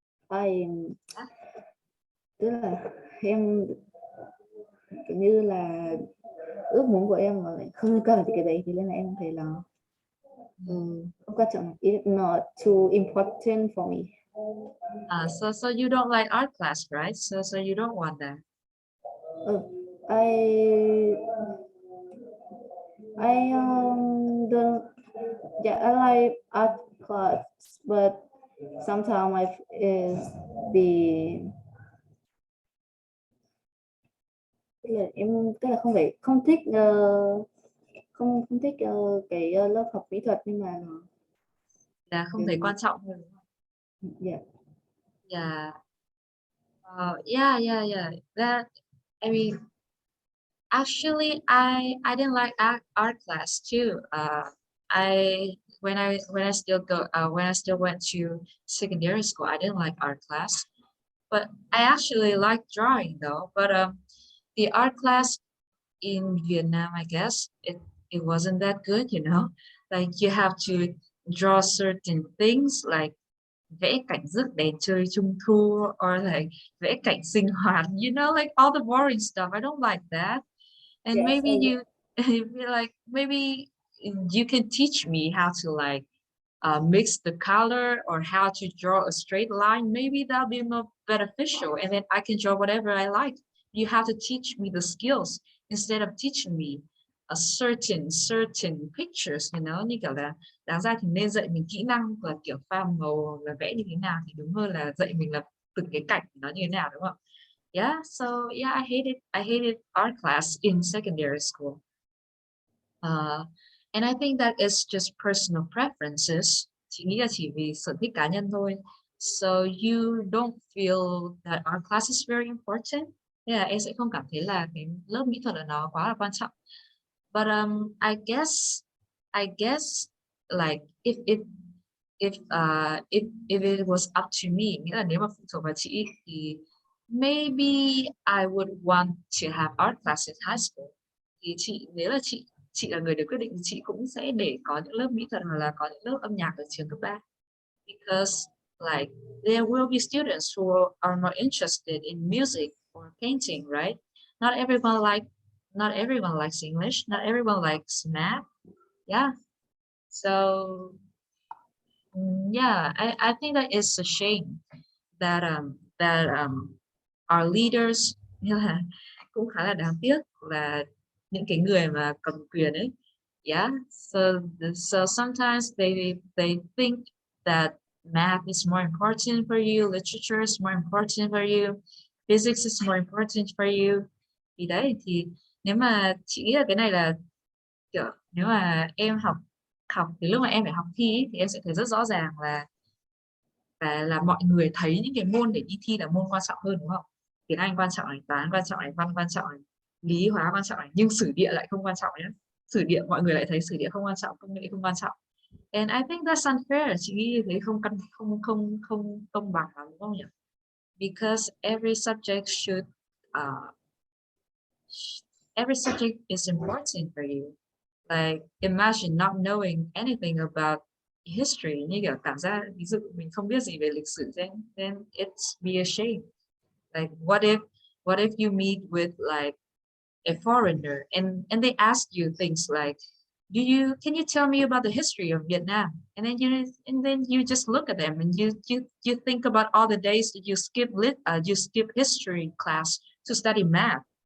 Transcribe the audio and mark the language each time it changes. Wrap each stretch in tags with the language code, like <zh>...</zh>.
<vi>I tức là em kiểu như là ước muốn của em mà lại không cần cái đấy thì nên là em thấy là không quan trọng,</vi> <en>it's not too important for me. So you don't like art class, right? So you don't want that. I don't, yeah, I like art class, but sometimes I is the</en> <vi>tức là không phải không thích không không thích cái lớp học mỹ thuật nhưng mà Là không thấy quan trọng hơn.</vi> <en>yeah. Yeah. Yeah. That I mean, actually, I didn't like art class too. I when I still go when I still went to secondary school, I didn't like art class. But I actually like drawing though. But the art class in Vietnam, I guess it wasn't that good, you know. Like you have to draw certain things like</en> <vi>vẽ cảnh rước đèn chơi trung thu</vi> <en>or like</en> <vi>vẽ cảnh sinh hoạt,</vi> <en>you know, like all the boring stuff. I don't like that. And Yes, maybe you like maybe you can teach me how to like mix the color or how to draw a straight line. Maybe that'll be more beneficial, and then I can draw whatever I like. You have to teach me the skills instead of teaching me a certain pictures, you know,</en> <vi>như kiểu là đáng ra thì nên dạy mình kỹ năng là kiểu pha màu là vẽ như thế nào thì đúng hơn là dạy mình là từng cái cảnh nó như thế nào, đúng không?</vi> <en>Yeah, so yeah, I hated art class in secondary school. Uh, and I think that is just personal preferences.</en> <vi>Chị nghĩ là chỉ vì sở thích cá nhân thôi.</vi> <en>So you don't feel that art class is very important.</en> <vi>Yeah, em sẽ không cảm thấy là cái lớp mỹ thuật là nó quá là quan trọng.</vi> <en>But I guess like if it was up to me,</en> <vi>nghĩa là nếu mà phụ thuộc vào chị thì</vi> <en>maybe I would want to have art class in high school.</en> <vi>Thì chị nếu là chị là người được quyết định thì chị cũng sẽ để có những lớp mỹ thuật hoặc là có những lớp âm nhạc ở trường cấp 3.</vi> <en>Because like there will be students who are more interested in music or painting, right? Not everyone like not everyone likes English, not everyone likes math. Yeah. So yeah, I think that it's a shame that our leaders</en> <vi>như là cũng khá là đáng tiếc là những cái người mà cầm quyền ấy.</vi> <en>Yeah. So sometimes they think that math is more important for you, literature is more important for you, physics is more important for you.</en> <vi>Thì đấy thì nếu mà chị nghĩ là cái này là kiểu nếu mà em học học thì lúc mà em phải học thi ý, thì em sẽ thấy rất rõ ràng là mọi người thấy những cái môn để đi thi là môn quan trọng hơn, đúng không? Tiếng Anh quan trọng này, toán quan trọng này, văn quan trọng này, lý hóa quan trọng này, nhưng sử địa lại không quan trọng nhé. Sử địa mọi người lại thấy sử địa không quan trọng, công nghệ không quan trọng.</vi> <en>And I think that's unfair.</en> <vi>Chị nghĩ thế không công bằng lắm, đúng không nhỉ?</vi> <en>Because every subject is important for you. Like imagine not knowing anything about history,</en> <vi>như kiểu cảm giác ví dụ mình không biết gì về lịch sử,</vi> <en>then it's be a shame. Like what if you meet with like a foreigner and they ask you things like can you tell me about the history of Vietnam, and then you just look at them and you think about all the days that you skip history class to study math,</en>